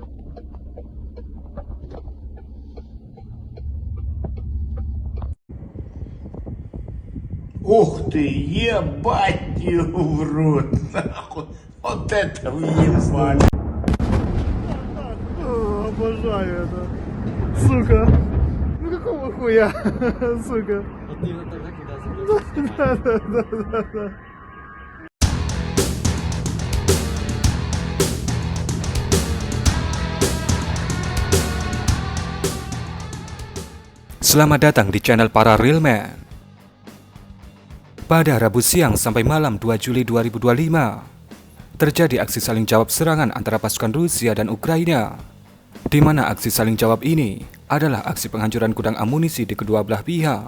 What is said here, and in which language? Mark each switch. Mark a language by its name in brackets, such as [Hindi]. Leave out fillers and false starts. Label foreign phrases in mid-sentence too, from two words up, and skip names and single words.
[Russian] Ух ты, ебать его в рот, нахуй. Вот это въебали. Обожаю это. Сука. Ну какого хуя, сука. Вот ты его тогда, когда забрался, Да. [Indonesian] Selamat datang di channel para Real Man. Pada Rabu siang sampai malam 2 Juli 2025, terjadi aksi saling jawab serangan antara pasukan Rusia dan Ukraina, di mana aksi saling jawab ini adalah aksi penghancuran gudang amunisi di kedua belah pihak.